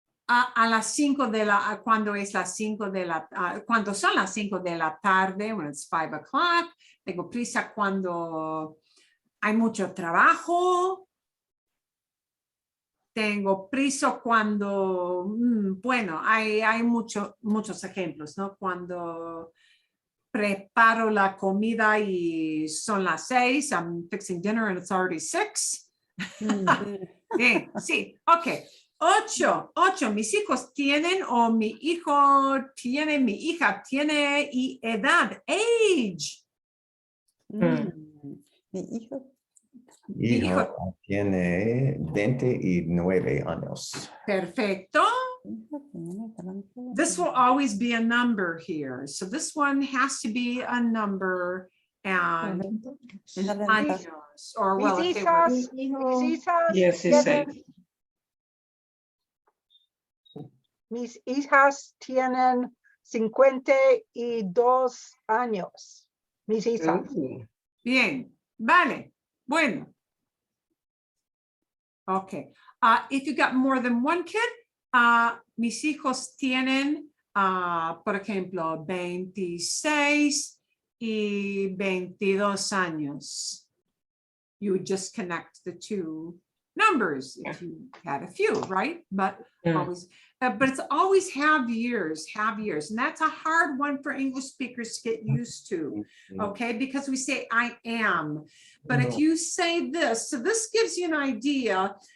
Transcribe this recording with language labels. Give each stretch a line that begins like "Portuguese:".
Spanish: A las 5 cuando es las 5 cuando son las 5 de la tarde,
English: when it's 5 o'clock,
Spanish: tengo prisa cuando hay mucho trabajo, tengo prisa cuando, bueno, hay muchos ejemplos, ¿no? Cuando preparo la comida y son las 6.
English: I'm fixing dinner and it's already 6.
Spanish: Bien, sí, ok. 8. Mis hijos tienen o mi hijo tiene, mi hija tiene y edad, age. Mi hijo. Hijo tiene 29 años. Perfecto.
English: This will always be a number here. So this one has to be a number and años, or
Spanish: Mis
English: well, if they were,
Spanish: hijas
English: Yes, he said.
Spanish: mis hijas tienen 52 años. Mis hijas. bien, vale, bueno.
English: Okay, if you got more than one kid,
Spanish: mis hijos tienen, por ejemplo, 26 y 22 años.
English: You would just connect the two numbers if you had a few, right? But always, but it's always have years, and that's a hard one for English speakers to get used to, okay? Because we say I am, but if you say this, so this gives you an idea.